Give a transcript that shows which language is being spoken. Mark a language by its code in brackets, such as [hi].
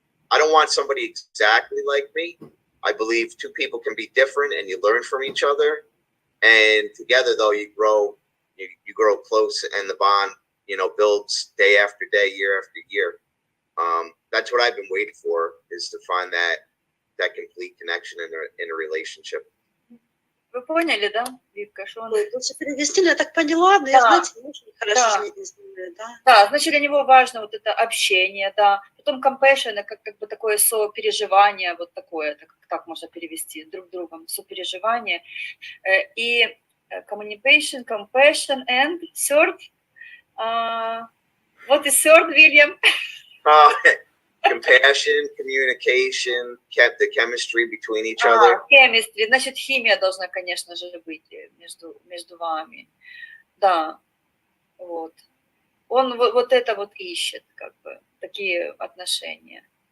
[en] I don't want somebody exactly like me. I believe 2 people can be different and you learn from each other. And together, though, you grow close, and the bond, builds day after day, year after year. That's what I've been waiting for, is to find that complete connection in a relationship. [ru] Вы поняли, да, Викка, что он... Лучше перевести, я так поняла, но я, знаете, не очень хорошо не знаю, да. Да, значит, для него важно вот это общение, да. Потом compassion, как бы такое сопереживание, вот такое, так можно перевести, друг другом, сопереживание. [en] И communication, compassion, and third, what is third, William? Compassion, communication, kept the chemistry between each other. [ru] Chemistry, значит, химия должна, конечно же, быть между вами. Да, вот. Он вот это вот ищет, как бы, такие отношения.